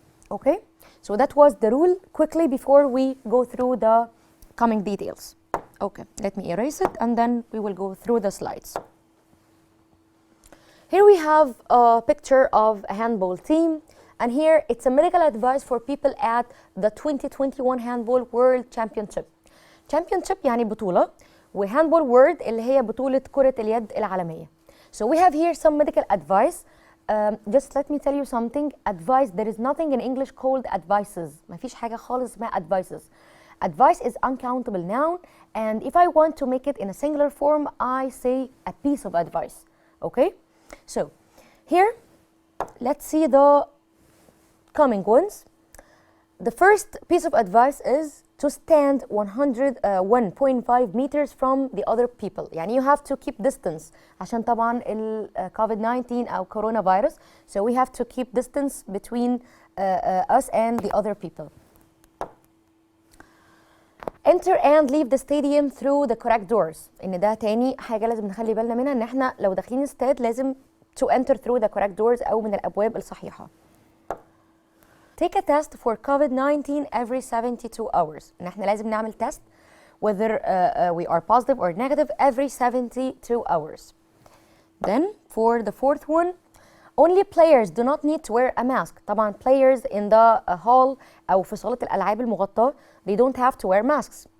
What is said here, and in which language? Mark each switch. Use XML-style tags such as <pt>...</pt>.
<en>Okay? So that was the rule quickly before we go through the coming details. Okay, let me erase it and then we will go through the slides. Here we have a picture of a handball team, and here it's a medical advice for people at the 2021 Handball World Championship.</en> <ar>Championship يعني بطولة, وhandball world اللي هي بطولة كرة اليد العالمية.</ar> <en>So we have here some medical advice. Just let me tell you something. Advice, there is nothing in English called advices.</en> <ar>ما فيش حاجة خالص اسمها advices.</ar> <en>Advice is uncountable noun, and if I want to make it in a singular form, I say a piece of advice. Okay? So, here, let's see the coming ones. The first piece of advice is to stand 1.5 meters from the other people.</en> <ar>يعني</ar> <en>you have to keep distance</en> <ar>عشان طبعا ال COVID-19 أو coronavirus.</ar> <en>So we have to keep distance between us and the other people. Enter and leave the stadium through the correct doors.</en> <ar>إن ده تاني حاجة لازم نخلي بالنا منها، إن احنا لو داخلين استاد لازم</ar> <en>to enter through the correct doors</en> <ar>أو من الأبواب الصحيحة.</ar> <en>Take a test for COVID-19 every 72 hours.</en> <ar>إن احنا لازم نعمل</ar> <en>test whether we are positive or negative every 72 hours. Then for the fourth one, only players do not need to wear a mask.</en> <ar>طبعا</ar> <en>players in the hall</en> <ar>أو في صالة الألعاب المغطاة,</ar> <en>they don't have to wear masks.</en>